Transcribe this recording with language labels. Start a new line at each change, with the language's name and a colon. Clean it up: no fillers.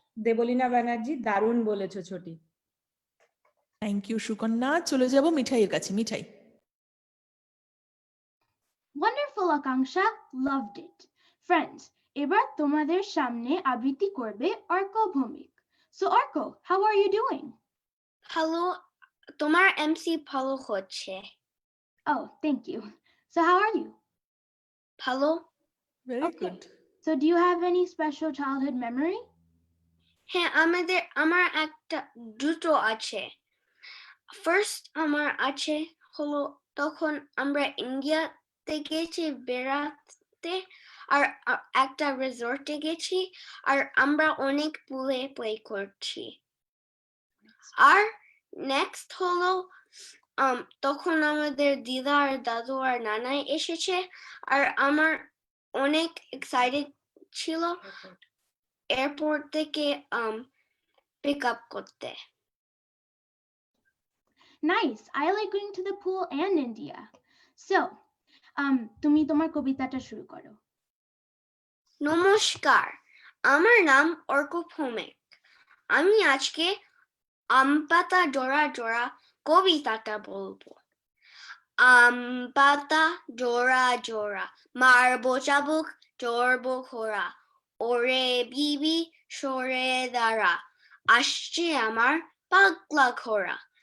Bangla: দেবলীনা ব্যানার্জি, দারুণ বলেছো ছোটি।
English: thank you
Bangla: Sukanya. চলে যাব মিঠাইয়ের কাছে। মিঠাই।
English: Wonderful, Akanksha. Loved it.
Bangla: Friends, এবার তোমাদের সামনে আবৃত্তি করবে Arka Bhowmik.
English: So Orko, how are you doing?
Bangla: Hello, তোমার MC ভালো হচ্ছে।
English: Oh, thank you. So how are you?
Bangla: ভালো।
English: Very Okay. Good. So do you have any special childhood memory?
Bangla: হ্যাঁ, আমার একটা দুটো আছে। ফার্স্ট আমার আছে হলো তখন আমরা ইন্ডিয়াতে গেছি বেড়াতে, আর একটা রিসর্টে গেছি, আর আমরা অনেক পুলে প্লে করছি। আর নেক্সট হলো তখন আমাদের দিদা আর দাদু আর নানাই এসেছে, আর আমার অনেক এক্সাইটেড ছিল এয়ারপোর্ট থেকে পিক আপ করতে।
English: Nice. I like going to the pool and India.
Bangla: So, তুমি তোমার কবিতাটা শুরু করো। নমস্কার, আমার নাম অর্ক ভৌমিক। আমি আজকে আম পাতা জোড়া জোড়া কবিতাটা বলবো। আম পাতা জোড়া জোড়া মারবো চাবুক চড়বো ঘোড়া, ওরে বিবি সরে দাঁড়া, আসছে আমার পাগলা ঘোড়া।